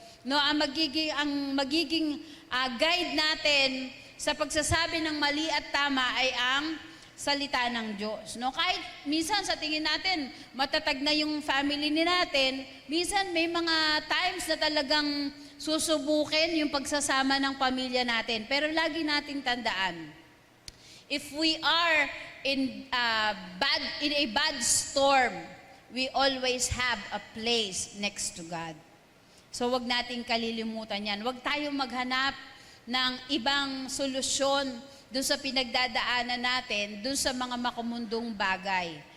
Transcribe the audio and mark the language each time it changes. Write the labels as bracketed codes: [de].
[tl] No, ang magiging guide natin sa pagsasabi ng mali at tama ay ang salita ng Diyos. No, kahit minsan sa tingin natin matatag na yung family ni natin, minsan may mga times na talagang susubukin yung pagsasama ng pamilya natin. Pero lagi nating tandaan, [en] if we are in a bad storm, we always have a place next to God. [tl] So wag nating kalilimutan yan. Wag tayong maghanap ng ibang solusyon doon sa pinagdadaanan natin, doon sa mga makamundong bagay.